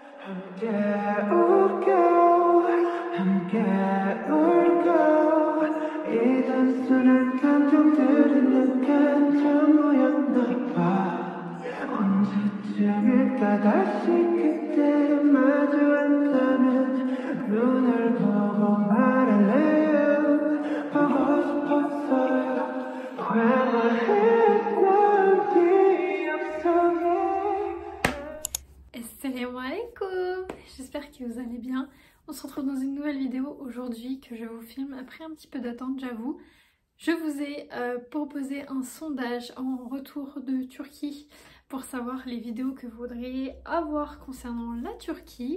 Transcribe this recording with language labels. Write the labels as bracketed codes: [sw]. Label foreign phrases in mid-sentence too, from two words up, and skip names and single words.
[ko] 함께 울고 함께 울고 이 단순한 감정들은 약간 전부였나 봐 언제쯤일까 다시 그때를 마주 앉자면 눈을 보고 말할래요 보고 싶었어요 과거했던 기억 속에 [ar] السلام عليكم. [fr] J'espère que vous allez bien. On se retrouve dans une nouvelle vidéo aujourd'hui que je vous filme après un petit peu d'attente, j'avoue. Je vous ai proposé un sondage en retour de Turquie pour savoir les vidéos que vous voudriez avoir concernant la Turquie.